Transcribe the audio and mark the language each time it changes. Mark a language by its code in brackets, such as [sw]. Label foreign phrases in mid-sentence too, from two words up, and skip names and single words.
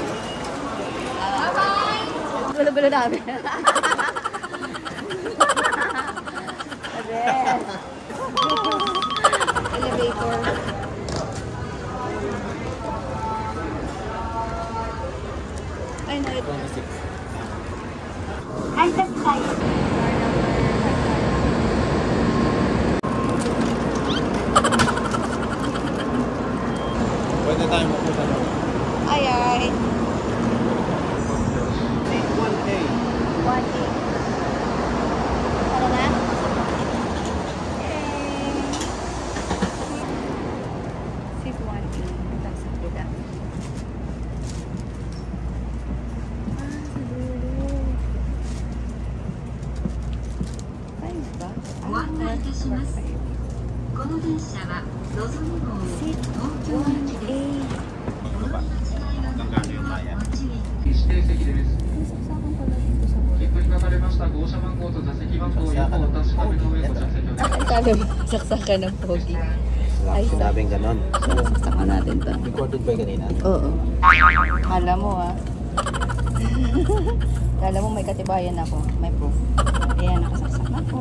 [tl] Bye-bye! Gulo-gulo namin. Ayan. Elevator. Ay, no, ito. 26. [ja] 改札タイム [tl] Pwede tayo mapunta doon. Ay, ay. 1A. 1A. Ano na? Seat 1A. Tapos sa kita. Sa dulo. Ay, ba? [ja] ご案内いたします。この電車はのぞみ号東京行きです。 [tl] Hanggang gano'n yung bayan? [ja] 指定席です。切符に書かれました号車番号と座席番号をよくお確かめの上ご着席を。 [tl] Ang sabi mo, saksakan ng pogi. Ay, Sinabing ganon. sasama natin to. Recorded ba kanina? Oo. Kala mo Kala mo may katibayan ako. May proof. Ayan, nakasaksak na po.